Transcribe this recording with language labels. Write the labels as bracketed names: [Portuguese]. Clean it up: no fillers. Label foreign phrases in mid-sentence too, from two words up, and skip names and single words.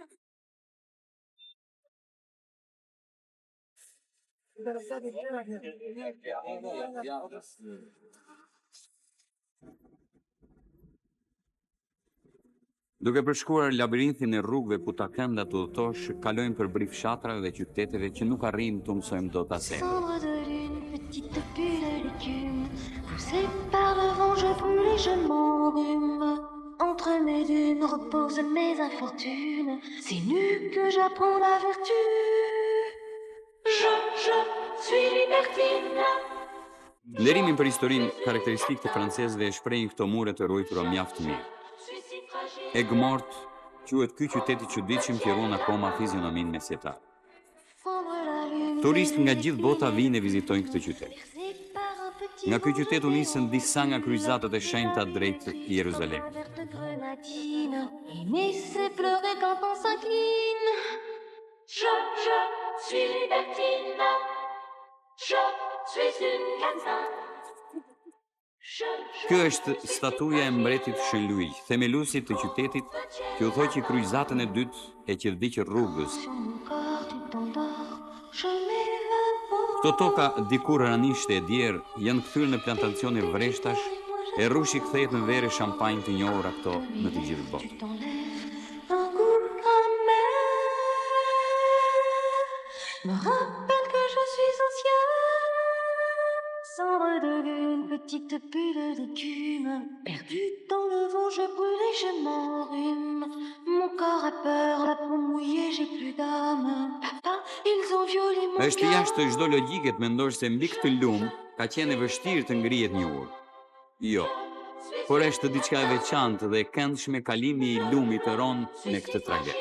[Albanian] Duke përshkuar labirintin e rrugëve ku takëndat udhëtosh, kalojmë për brif fshatrave dhe qyteteve që nuk arrijmë të mësojmë dot asnjë. [French] Cendre de lune, petite bulle de l'écume, poussée par le vent, je brûle et je m'enrhume. Entre mes dunes reposent mes infortunes, c'est nu que j'apprends la vertu. Je suis libertine. [Albanian] Nderimin për historinë karakteristikë të francezëve e shprehin këto mure të ruajtura mjaft mirë. Egmort quhet ky qytet i çuditshëm që ruan akoma fizionominë mesjetare. Turistë nga gjithë bota vinë e vizitojnë këtë qytet. Nga ky qytet u nisën disa nga kryqëzatat e shenjta drejt Jeruzalemit. [French] Aimer c'est pleurer quand on s'incline. Je suis libertine. Je suis une catin. [Albanian] Kjo është statuja e mbretit Shën Luiq, themeluesit të qytetit, që u thoqi kryqëzatën e dytë e që vdiq rrugës. Këto toka dikur ranishte e djerë janë kthyer në plantacione vreshtash, e rrushi kthehet në vere shampanjë të njohura këto në të gjithë botën. [French] Me rappelle que je suis ancien. Cendre de lune, petite bulle d'écume, perdue dans le vent, je brûle et je m'enrhume. Mon corps a peur, la peau mouillée, j'ai plus d'âme. Papa, ils ont violé mon [Albanian] Është jashtë çdo logjike të mendosh se mbi këtë lum ka qenë e vështirë të ngrihet një urë. Jo, por është diçka e veçantë dhe e këndshme kalimi i lumit të Ron në këtë tragedë.